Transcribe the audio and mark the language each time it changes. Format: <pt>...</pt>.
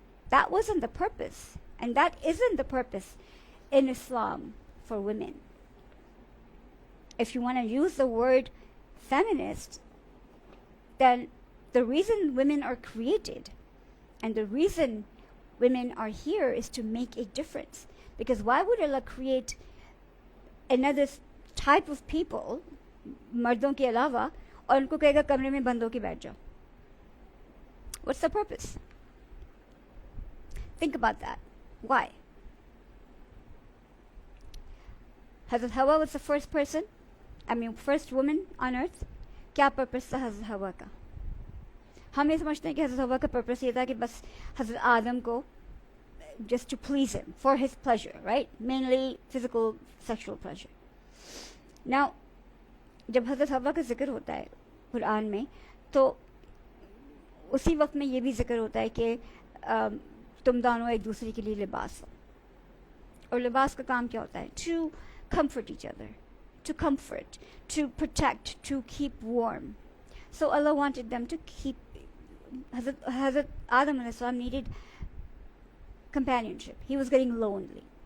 <en>That wasn't the purpose. And that isn't the purpose in Islam for women. If you want to use the word feminist, then the reason women are created and the reason women are here is to make a difference. Because why would Allah create another type of people,</en> <hi>मर्दों के अलावा, और उनको कहेगा कमरे में बंद होके बैठ जाओ?</hi> <en>What's the purpose? Think about that. Why? Hazrat Hawa was the first first woman on earth.</en> <hi>क्या purpose था Hazrat Hawa का? हम ये समझते हैं कि हज़रत हवा का पर्पस ये था कि बस हज़रत आदम को</hi> <en>just to please him, for his pleasure, right? Mainly physical, sexual pleasure.</en> <hi>Now, जब हज़रत हवा का जिक्र होता है कुरान में, तो उसी वक्त में ये भी जिक्र होता है कि तुम दोनों एक दूसरे के लिए लिबास हो. और लिबास का काम क्या होता है?</hi> <en>To comfort each other, to comfort, to protect, to keep warm. So Allah wanted them to keep. Hazrat Adam alayhi salam needed companionship. He was getting lonely.</en>